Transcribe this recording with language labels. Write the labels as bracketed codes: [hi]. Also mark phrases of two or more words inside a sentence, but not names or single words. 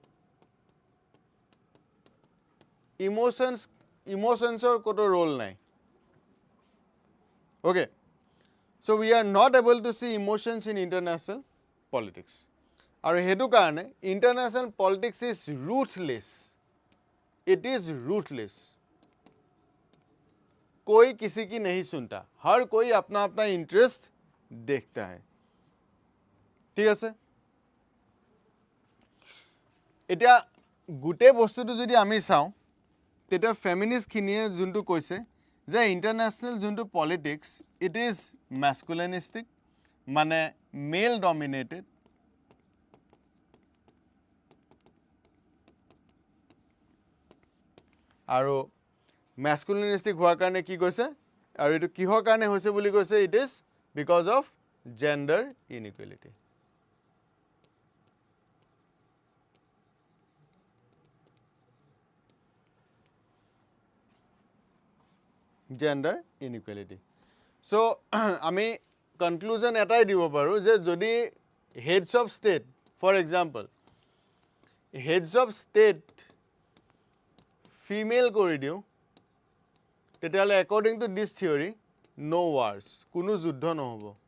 [as] Emotions ৰ কোনো role nai. [en] Okay, so we are not able to see emotions in international politics. [as] আৰু হেতু কাৰণে [en] international politics is ruthless. It is ruthless. [hi] कोई किसी की नहीं सुनता, हर कोई अपना अपना इंटरेस्ट देखता है. [as] ঠিক আছে, এতিয়া গোটেই বস্তুটো যদি আমি চাওঁ তেতিয়া ফেমিনিষ্ট খিনিয়ে যোনটো কৈছে যে ইণ্টাৰনেশ্যনেল যোনটো পলিটিক্স [en] it is masculinistic, [as] মানে [en] male dominated, [as] আৰু ম্যাস্কুলিনিষ্টিক হোৱাৰ কাৰণে কি কৈছে, আৰু এইটো কিহৰ কাৰণে হৈছে বুলি কৈছে, [en] it is because of gender inequality. gender inequality. [as] চ' আমি কনক্লুজন এটাই দিব পাৰোঁ যে যদি [en] heads of state, for example heads of state [as] ফিমেল কৰি দিওঁ, তেতিয়াহ'লে [en] according to this theory no wars, [as] কোনো যুদ্ধ নহ'ব.